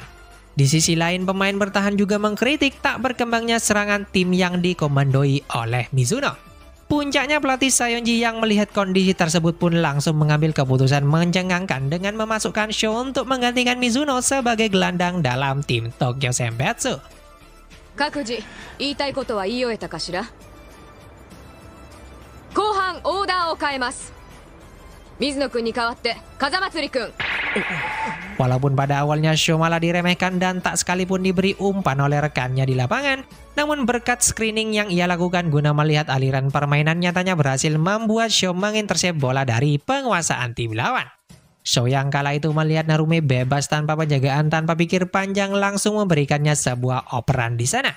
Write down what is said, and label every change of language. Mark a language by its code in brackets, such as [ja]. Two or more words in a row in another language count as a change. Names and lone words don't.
[id] Di sisi lain pemain bertahan juga mengkritik tak berkembangnya serangan tim yang dikomandoi oleh Mizuno. Puncaknya pelatih Sayonji yang melihat kondisi tersebut pun langsung mengambil keputusan mencengangkan dengan memasukkan Sho untuk menggantikan Mizuno sebagai gelandang dalam tim Tokyo Senbetsu. [ja] 各自言いたいことは言い終えたかしら。後半オーダーを変えます。水野くんに代わって風祭くん。 [id] Walaupun pada awalnya Sho malah diremehkan dan tak sekalipun diberi umpan oleh rekannya di lapangan, namun berkat screening yang ia lakukan guna melihat aliran permainan nyatanya berhasil membuat Sho mengintersep bola dari penguasaan tim lawan. Sho yang kala itu melihat Narumi bebas tanpa penjagaan tanpa pikir panjang langsung memberikannya sebuah operan di sana.